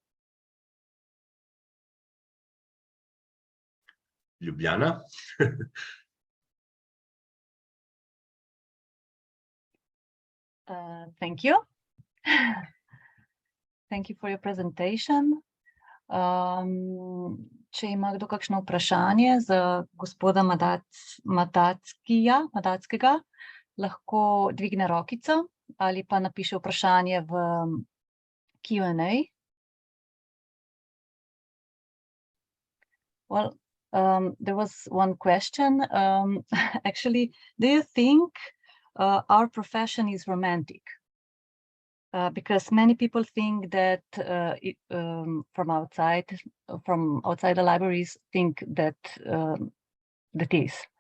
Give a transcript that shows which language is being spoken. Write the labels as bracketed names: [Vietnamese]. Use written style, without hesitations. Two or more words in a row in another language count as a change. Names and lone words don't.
[English] Ljubljana. Thank you. Thank you for your presentation. [Slovenian] Če ima kdo kakšno vprašanje za gospoda Madackega, lahko dvigne rokico ali pa napiše vprašanje v Q&A. [English] Well, there was one question. Actually, do you think our profession is romantic? Because many people think that from outside the libraries think that that is.